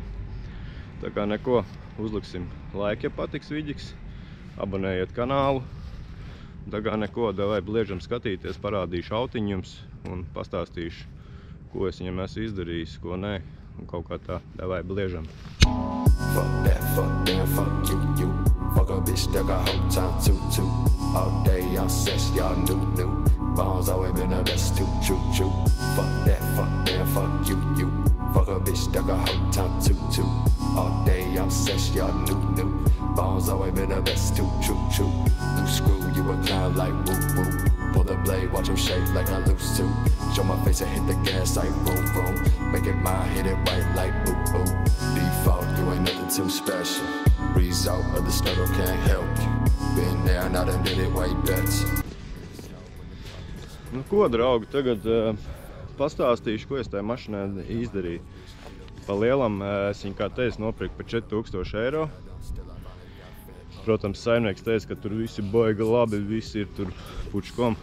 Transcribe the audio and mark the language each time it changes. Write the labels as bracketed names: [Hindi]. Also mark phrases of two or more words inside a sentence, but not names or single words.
[Latvian] Tā kā neko, uzliksim laiku, ja patiks vidiks. Abonējiet kanālu. Tā kā neko, davai bliežam skatīties, parādīšu autiņu jums un pastāstīšu, ko es viņam esmu izdarījis, ko nē. Un kaut kā tā, davai bliežam. [English] Fuck that, fuck them, fuck you. Fuck a bitch that got whole time too. All day y'all sex, y'all new. Bones always been the best too, true. Fuck that, fuck them, fuck you. Fuck a bitch that got whole time too. All day y'all sex, y'all new. Bones always been the best too, true. Loose screw, you a clown like woo. Pull the blade, watch him shake like I lose too. Show my face and hit the gas like boom. Make it mine, hit it right like boo. Default, you ain't nothing too special. Result of the struggle can't help you. Been there and I done did it way better. [Latvian] Nu ko, draugi, tagad pastāstīšu, ko es tajā mašīnā izdarīju. Pa lielam es viņu, kā teicu, nopirku par 4000 eiro. Protams, saimnieks teica, ka tur visi baigi labi, visi ir tur pučkom.